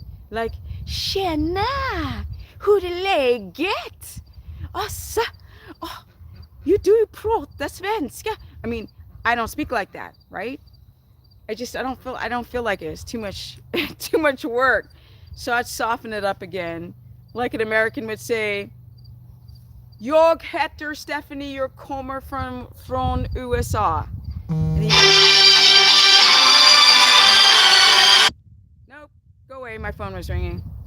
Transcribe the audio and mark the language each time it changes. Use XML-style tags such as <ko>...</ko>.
<en>Like,</en> <sv>tjena! Hur är läget?</sv> <en>You do</en> <sv>prata svenska.</sv> <en>I mean, I don't speak like that, right? I don't feel like it. It's too much too much work. So I'd soften it up again. Like an American would say,</en> <sv>Jag heter Stephanie, jag kommer från USA.</sv> <en>And he, nope, go away, my phone was ringing.</en>